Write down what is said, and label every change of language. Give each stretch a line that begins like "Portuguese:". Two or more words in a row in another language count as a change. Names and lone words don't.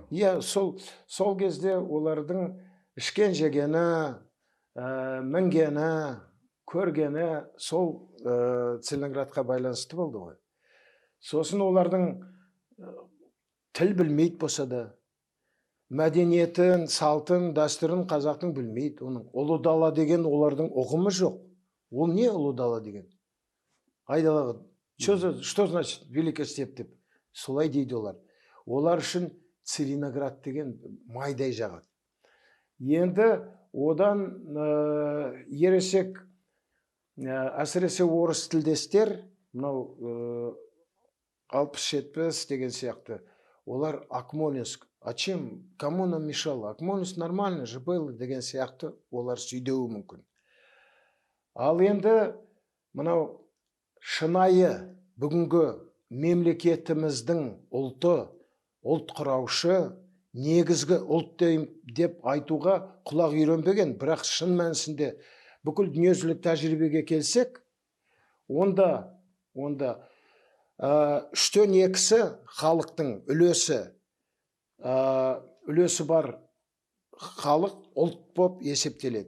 Kazakh: Иә, сол кезде олардың ішкен жегені, мінгені, көргені сол Целиноградқа байланысты болды ғой. Сосын олардың тіл білмейді болса да, мәдениетін, салтын, дәстүрін қазақтың білмейді. Оның ұлы дала деген олардың ұғымы жоқ. Ол не ұлы дала деген? Айдалаға,
Russian: что значит великий степ деп?
Kazakh: Солай дейді олар. Олар үшін Целиноград деген майдай жағады. Енді одан ересек, әсіресе орыс тілдестер, мынау 60-70 деген сияқты, олар Акмолинск,
Russian: а чем, кому нам мешало?
Kazakh: Акмолинск
Russian: нормально же было
Kazakh: деген сияқты олар сөйдеуі мүмкін. Ал енді мынау шынайы бүгінгі мемлекетіміздің ұлт құраушы, негізгі ұлт деп айтуға құлақ үйренбеген, бірақ шын мәнісінде бүкіл дүниежүзілік тәжірибеге келсек, онда 2/3 халықтың үлесі бар халық ұлт боп есептеледі.